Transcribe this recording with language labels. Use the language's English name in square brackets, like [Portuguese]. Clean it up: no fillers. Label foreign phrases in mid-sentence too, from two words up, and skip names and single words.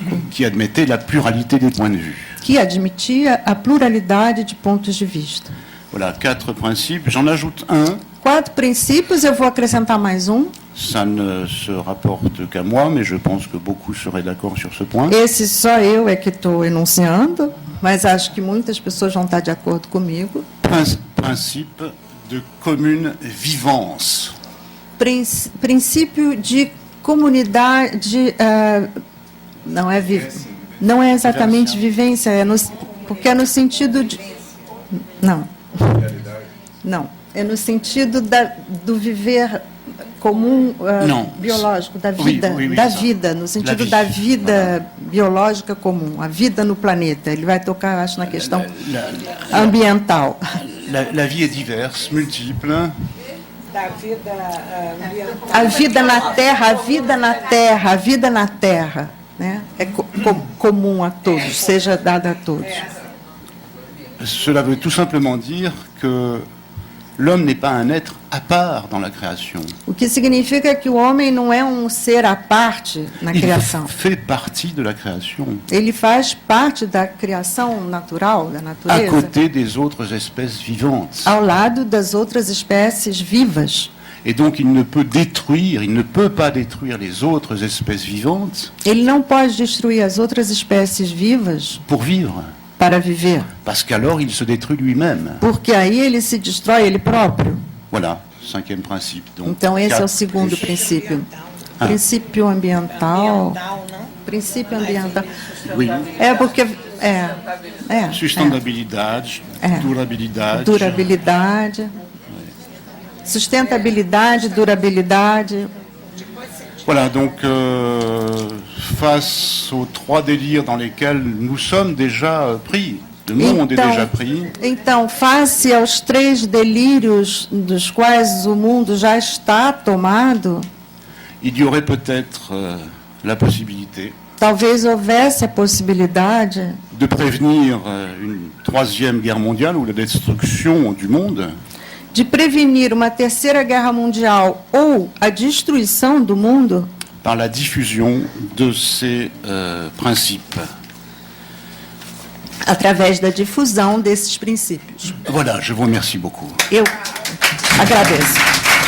[French] Qui admettait la pluralité des points de vue. [Portuguese] que admitia a pluralidade de pontos de vista. [French] Voilà, 4 principes. J'en ajoute un. [Portuguese] 4 princípios, eu vou acrescentar mais um. [French] Ça ne se rapporte qu'à moi, mais je pense que beaucoup seraient d'accord sur ce point. [Portuguese] Esse só eu é que estou enunciando, mas acho que muitas pessoas vão estar de acordo comigo. [French] Principe de commune vivance. [Portuguese] Princípio de comunidade, não é exatamente vivência, porque é no sentido de... Não, é no sentido do viver comum biológico, da vida, no sentido da vida biológica comum, a vida no planeta. Ele vai tocar, acho, na questão ambiental. [French] La vie est diverse, multiple. [Portuguese] A vida na Terra, a vida na Terra, né? É comum a todos, seja dada a todos. [French] Cela veut tout simplement dire que l'homme n'est pas un être à part dans la création. [Portuguese] O que significa que o homem não é um ser à parte na criação. [French] Il fait partie de la création. [Portuguese] Ele faz parte da criação natural, da [French] À [Portuguese] natureza, [French] côté des autres espèces vivantes. [Portuguese] ao lado das outras espécies vivas. [French] Et donc il ne peut pas détruire les autres espèces vivantes [Portuguese] Ele não pode destruir as outras espécies vivas [French] pour vivre. [Portuguese] para viver, [French] Parce qu'alors il se détruit lui-même. [Portuguese] porque aí ele se destrói ele próprio. [French] Voilà, 5e principe. Donc, [Portuguese] Então esse é o [French] 4 [Portuguese] segundo [French] plus. [Portuguese] princípio. Ah. Princípio ambiental. Princípio ambiental. [French] Oui. [Portuguese] É porque Sustentabilidade, durabilidade. durabilidade, sustentabilidade, durabilidade. [French] Voilà, donc face aux 3 délires dans lesquels nous sommes déjà pris, le monde est déjà pris, [Portuguese] Então, face aos 3 delírios dos quais o mundo já está tomado, [French] il y aurait peut-être la possibilité [Portuguese] talvez houvesse a possibilidade [French] de prévenir une 3e guerre mondiale ou la destruction du monde [Portuguese] de prevenir uma 3ª guerra mundial ou a destruição do mundo [French] par la diffusion de ces principes. [Portuguese] através da difusão desses princípios. [French] Voilà, je vous remercie beaucoup. [Portuguese] Eu agradeço.